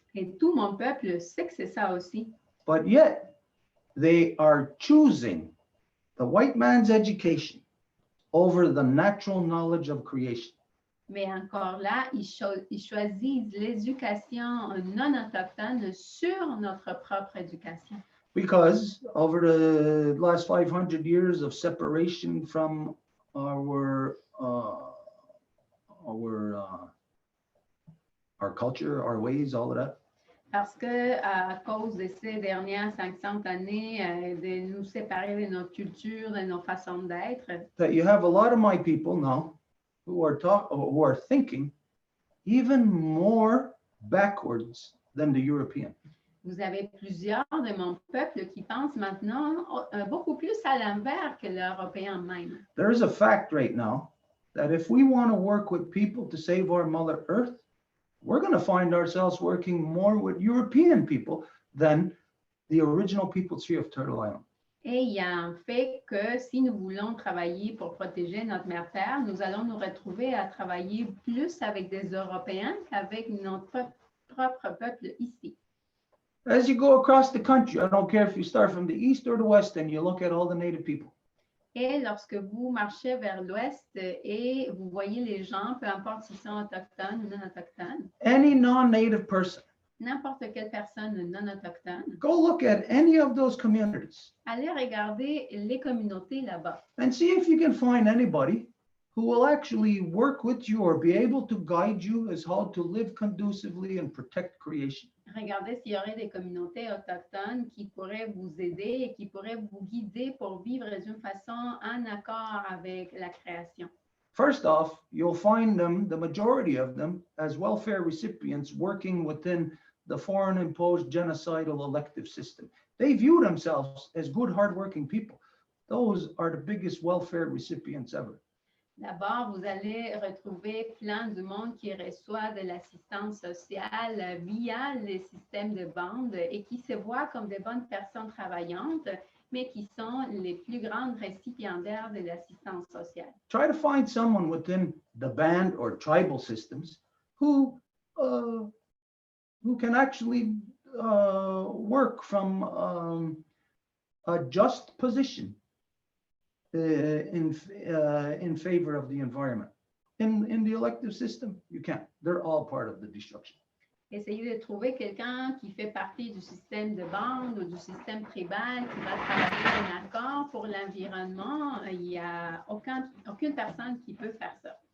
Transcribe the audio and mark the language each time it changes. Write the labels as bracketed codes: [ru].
[fr] Et tout mon peuple sait que c'est ça aussi. [en] But yet, they are choosing the white man's education over the natural knowledge of creation. [fr] Mais encore là, ils choisissent l'éducation non autochtone sur notre propre éducation. [en] Because over the last 500 years of separation from our culture, our ways, all of that, [fr] Parce que à cause de ces dernières 500 années de nous séparer de notre culture, de nos façons d'être, [en] that you have a lot of my people now who are thinking even more backwards than the European. [fr] vous avez plusieurs de mon peuple qui pensent maintenant beaucoup plus à l'envers que l'Européen même. [en] There is a fact right now that if we want to work with people to save our Mother Earth, we're going to find ourselves working more with European people than the original people here of Turtle Island. [fr] Et il y a un fait que si nous voulons travailler pour protéger notre mère Terre, nous allons nous retrouver à travailler plus avec des Européens qu'avec notre propre peuple ici. [en] As you go across the country, I don't care if you start from the east or the west and you look at all the native people. [fr] Et lorsque vous marchez vers l'ouest et vous voyez les gens, peu importe s'ils sont autochtones ou non autochtones, [en] Any non-native person, [fr] n'importe quelle personne non autochtone, [en] go look at any of those communities [fr] allez regarder les communautés là-bas [en] and see if you can find anybody who will actually work with you or be able to guide you as how to live conducively and protect creation. [fr] Regardez s'il y aurait des communautés autochtones qui pourraient vous aider et qui pourraient vous guider pour vivre d'une façon en accord avec la création. [en] First off, you'll find them, the majority of them, as welfare recipients working within the foreign imposed genocidal elective system. They view themselves as good, hardworking people. Those are the biggest welfare recipients ever. [fr] D'abord, vous allez retrouver plein de monde qui reçoit de l'assistance sociale via les systèmes de bande et qui se voient comme des bonnes personnes travaillantes, mais qui sont les plus grandes récipiendaires de l'assistance sociale. [en] Try to find someone within the band or tribal systems who can actually work from a just position in favor of the environment. In the elective system, you can't. They're all part of the destruction. [fr] Essayez de trouver quelqu'un qui fait partie du système de bande ou du système tribal qui va travailler en accord pour l'environnement. Il n'y a aucune personne qui peut faire ça.